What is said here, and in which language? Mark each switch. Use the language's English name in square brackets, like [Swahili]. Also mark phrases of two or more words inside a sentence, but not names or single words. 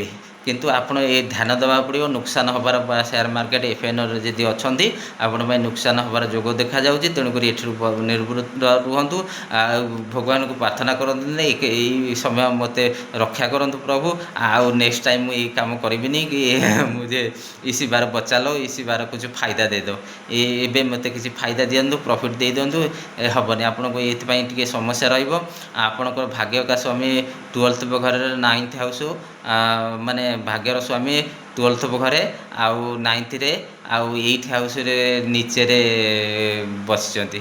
[Odia] କିନ୍ତୁ ଆପଣ ଏ ଧ୍ୟାନ ଦେବାକୁ ପଡ଼ିବ। ନୁକସାନ ହେବାର ବା [English] share market [Odia] ଏଫ୍ଏନ୍ରେ ଯଦି ଅଛନ୍ତି ଆପଣଙ୍କ ପାଇଁ ନୁକସାନ ହେବାର ଯୋଗ ଦେଖାଯାଉଛି। ତେଣୁକରି ଏଠାରୁ ନିବୃତ୍ତ ରୁହନ୍ତୁ। ଆଉ ଭଗବାନଙ୍କୁ ପ୍ରାର୍ଥନା କରନ୍ତୁ, ଏଇ ସମୟ ମୋତେ ରକ୍ଷା କରନ୍ତୁ ପ୍ରଭୁ, ଆଉ [English] next time [Odia] ମୁଁ ଏଇ କାମ କରିବିନି କି [Hindi] मुझे इसी बार बचा लो, इसी बार कुछ फायदा दे दो, [Odia] ଏବେ ମୋତେ କିଛି ଫାଇଦା ଦିଅନ୍ତୁ, ପ୍ରଫିଟ୍ ଦେଇ ଦିଅନ୍ତୁ। ହେବନି, ଆପଣଙ୍କୁ ଏଇଥିପାଇଁ ଟିକେ ସମସ୍ୟା ରହିବ। ଆପଣଙ୍କର ଭାଗ୍ୟକା ସ୍ୱାମୀ 12th ଘରରେ 9th ହାଉସ୍, ମାନେ ଭାଗ୍ୟର ସ୍ୱାମୀ 12th ଘରେ ଆଉ 9th ଆଉ 8th ହାଉସ୍ରେ ନିଚେରେ ବସିଛନ୍ତି।